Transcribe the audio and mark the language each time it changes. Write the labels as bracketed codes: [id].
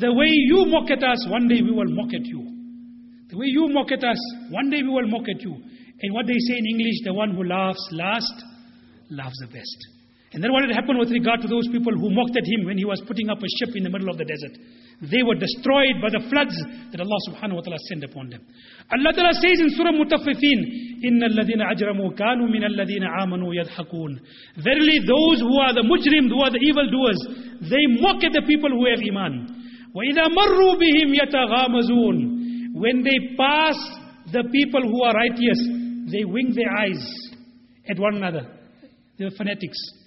[en] The way you mock at us, one day we will mock at you. The way you mock at us, one day we will mock at you. And what they say in English, the one who laughs last, laughs the best. And then what had happened with regard to those people who mocked at him when he was putting up a ship in the middle of the desert? They were destroyed by the floods that Allah subhanahu wa ta'ala sent upon them. Allah ta'ala says in Surah Mutaffifin, [ar] إِنَّ الَّذِينَ أَجْرَمُوا كَانُوا مِنَ الَّذِينَ آمَنُوا يَضْحَكُونَ. [en] Verily those who are the mujrim, who are the evildoers, they mock at the people who have iman. [ar] وَإِذَا مَرُّوا بِهِمْ يَتَغَامَزُونَ. [en] When they pass the people who are righteous, they wink their eyes at one another. The fanatics.